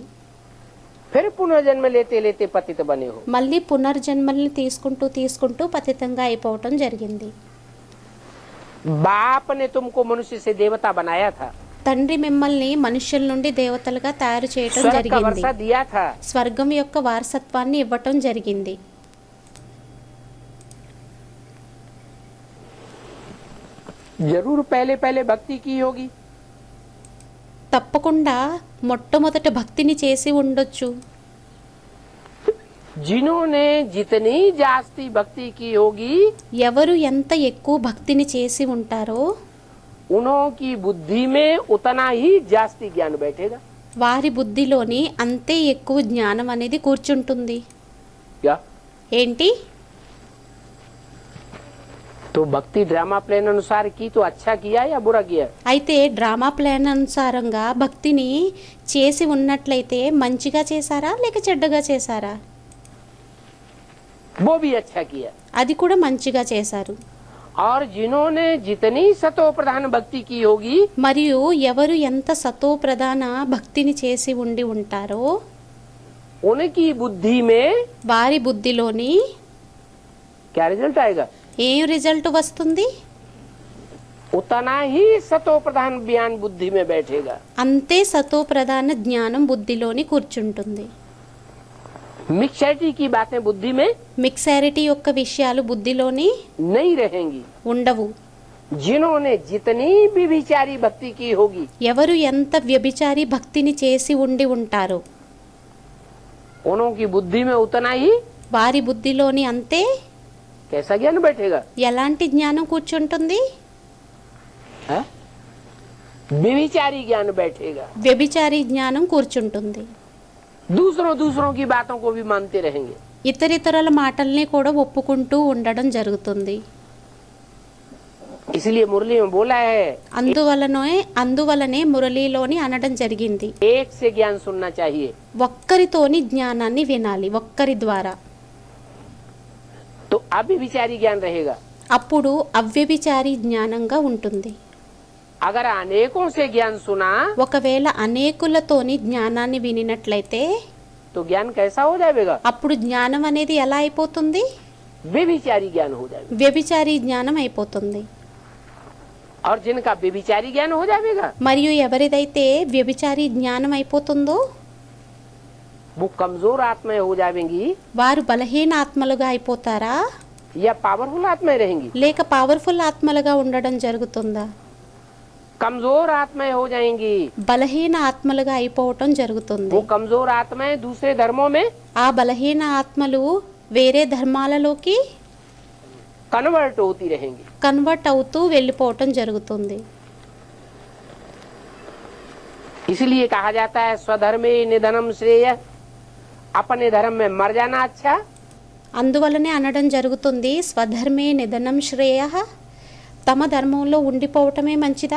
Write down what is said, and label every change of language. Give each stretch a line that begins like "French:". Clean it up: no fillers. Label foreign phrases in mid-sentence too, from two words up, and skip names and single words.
Hindi: फिर पुनर्जन्म लेते लेते पतित बने हो।
Telugu: మళ్ళీ పునర్జన్మల్ని తీసుకుంటూ పతితంగా అయిపోవటం జరిగింది.
Hindi: बाप ने तुमको मनुष्य से देवता बनाया था,
Telugu: తండ్రి మిమ్మల్ని మనుష్యుల నుండి దేవతలుగా తయారు చేయటం
Hindi: स्वर्ग का
Telugu: జరిగింది.
Hindi: वर्षा दिया था।
Telugu: స్వర్గం యొక్క వారసత్వాన్ని ఇవ్వటం జరిగింది.
Hindi: जरूर पहले पहले भक्ति की होगी,
Telugu: తప్పకుండా మొట్టమొదట భక్తిని చేసి ఉండొచ్చు.
Hindi: जिन्होंने जितनी जास्ती भक्ति की होगी
Telugu: ఎవరు ఎంత ఎక్కువ భక్తిని చేసి ఉంటారో
Hindi: उन्हों की बुद्धि में उतना ही जास्ती ज्ञान बैठेगा।
Telugu: వారి బుద్ధిలోని అంతే ఎక్కువ జ్ఞానం అనేది కూర్చుంటుంది.
Hindi: क्या
Telugu: ఏంటి?
Hindi: तो भक्ति
English: drama plan
Hindi: अनुसार की तो अच्छा किया या बुरा किया?
Telugu: అయితే
English: drama plan
Telugu: అనుసారంగా భక్తిని చేసి ఉన్నట్లయితే మంచిగా చేశారా లేక చెడ్డగా చేశారా?
Hindi: वो भी अच्छा किया।
Telugu: అది కూడా మంచిగా చేశారు.
Hindi: और जिन्होंने जितनी सतो प्रधान भक्ति की होगी,
Telugu: మరియు ఎవరు ఎంత సతో ప్రధాన భక్తిని చేసి ఉండి ఉంటారో
Hindi: उनकी बुद्धि में
Telugu: వారి బుద్ధిలోని
Hindi: क्या रिजल्ट आएगा?
Telugu: ఏం రిజల్ట్ వస్తుంది?
Hindi: उतना ही सतो प्रधान ज्ञान बुद्धि में बैठेगा।
Telugu: అంతే సతో ప్రధాన జ్ఞానం బుద్ధిలోని కూర్చుంటుంది.
Hindi: मिक्सैरिटी की बातें बुद्धि में
Telugu: మిక్సారిటీ యొక్క విషయాలు బుద్ధిలోని
Hindi: नहीं रहेंगी।
Telugu: ఉండవు.
Hindi: जिन्होंने जितनी भी विचारी भक्ति की होगी,
Telugu: ఎవరు ఎంత వ్యభిచారి భక్తిని చేసి ఉండి ఉంటారో
Hindi: उनों की बुद्धि में उतना ही
Telugu: వారి బుద్ధిలోని అంతే
Hindi: कैसा ज्ञान बैठेगा?
Telugu: ఎలాంటి జ్ఞానం కూర్చుంటుంది?
Hindi: है? व्यभिचारी ज्ञान बैठेगा।
Telugu: వ్యభిచారి జ్ఞానం కూర్చుంటుంది.
Hindi: दूसरों की बातों को भी मानते रहेंगे।
Telugu: ఇతరితరుల మాటల్ని కూడా ఒప్పుకుంటూ ఉండడం జరుగుతుంది.
Hindi: इसलिए मुरली में बोला है,
Telugu: అందువలనే మురళీలోని అనడం జరిగింది,
Hindi: एक से ज्ञान सुनना चाहिए।
Telugu: ఒక్కరితోని జ్ఞానాన్ని వినాలి, ఒక్కరి ద్వారా.
Hindi: तो अव्यभिचारी ज्ञान रहेगा।
Telugu: అప్పుడు అవ్యభిచారి జ్ఞానంగా ఉంటుంది.
Hindi: अगर अनेकों से ज्ञान सुना
Telugu: ఒకవేళ అనేకులతోని జ్ఞానాన్ని వినినట్లయితే
Hindi: तो ज्ञान कैसा हो जाएगा?
Telugu: అప్పుడు జ్ఞానం అనేది ఎలా అయిపోతుంది?
Hindi: व्यभिचारी ज्ञान हो जाएगा।
Telugu: వ్యభిచారి జ్ఞానం అయిపోతుంది.
Hindi: और जिनका व्यभिचारी ज्ञान हो जाएगा,
Telugu: మరియు ఎవరిదైతే వ్యభిచారి జ్ఞానం అయిపోతుందో
Hindi: वो कमजोर आत्माएं हो जाएंगी
Telugu: వారు బలహీన ఆత్మలుగా అయిపోతారా
Hindi: या पावरफुल आत्माएं रहेंगी?
Telugu: లేక పవర్ఫుల్ ఆత్మలుగా ఉండడం జరుగుతుందా?
Hindi: कमजोर आत्माएं हो जाएंगी।
Telugu: బలహీన ఆత్మలుగా అయిపోవటం జరుగుతుంది.
Hindi: वो कमजोर आत्माएं दूसरे धर्मों में
Telugu: ఆ బలహీన ఆత్మలు వేరే ధర్మాలలోకి
Hindi: कन्वर्ट होती रहेंगी।
Telugu: కన్వర్ట్ అవుతూ వెళ్ళిపోవటం జరుగుతుంది.
Hindi: इसलिए कहा जाता है
Sanskrit: स्वधर्मे निधनम श्रेय,
Hindi: अपने धर्म में मर जाना अच्छा।
Telugu: అందువలనే అనడం జరుగుతుంది,
Sanskrit: స్వధర్మే నిధనం శ్రేయ,
Telugu: తమ ధర్మంలో ఉండిపోవటమే మంచిదా,